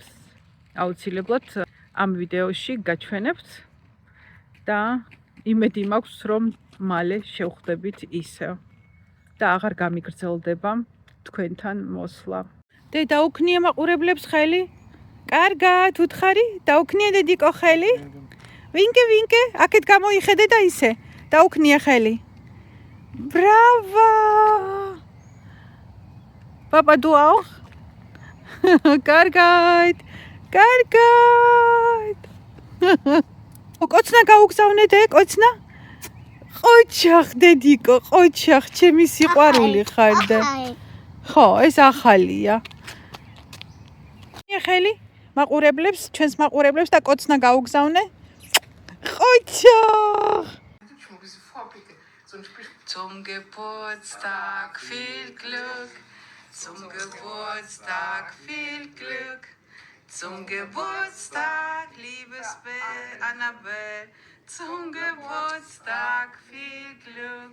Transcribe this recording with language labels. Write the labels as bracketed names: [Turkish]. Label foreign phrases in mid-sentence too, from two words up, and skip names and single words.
[Georgian] აუცილებლად ამ ვიდეოში გაჩვენებთ და იმედი მაქვს რომ მალე შევხვდებით ისევ და აღარ გამიგრძელდება თქვენთან მოსვლა. დედა უქნიე მაყურებლებს ხელი? კარგად, უთხარი? დაუქნიე დედიკო ხელი? ვინკე, აქეთ გამოიხედე და ისე. დაუქნიე ხელი. [German] Bravo! Papa, du auch? [Georgian] კარგად. კოცნა გაუგზავნე დე, კოცნა? ყოჩახ დედიკო, ყოჩახ, ჩემი სიყვარული ხარ და. ხო, ეს ახალია. ხელი? მაყურებლებს, ჩვენს მაყურებლებს და კოცნა გაუგზავნე. ყოჩახ! [German] Zum Geburtstag viel Glück. Zum Geburtstag viel Glück. Zum Geburtstag, liebes Annabelle. Zum Geburtstag viel Glück.